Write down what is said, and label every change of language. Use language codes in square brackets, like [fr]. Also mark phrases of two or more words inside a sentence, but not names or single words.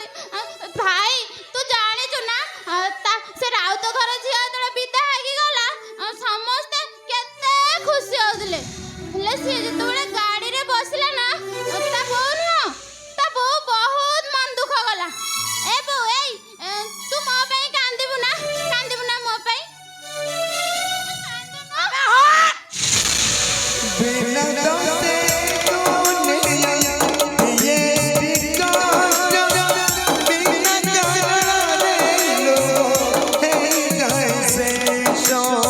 [or] ଭାଇ, ତୁ ଜାଣିଛୁ ନା, ସେ ରାଉତ ଘର ଝିଅ ଯେତେବେଳେ ବିଦା ହେଇକି ଗଲା, ସମସ୍ତେ କେତେ ଖୁସି ହଉଥିଲେ। ହେଲେ ସିଏ ଯେତେବେଳେ ଗାଡ଼ିରେ ବସିଲା ନା, ତା ବୋଉ ନୁହଁ, ତା ବୋଉ ବହୁତ ମନ ଦୁଃଖ କଲା। ଏ ବୋଉ, ତୁ ମୋ ପାଇଁ କାନ୍ଦିବୁ ନା ମୋ ପାଇଁ? [hi] बिना दोस्ते दुनिया ये बिगाड़, बिना जाने लोग है कैसे शो।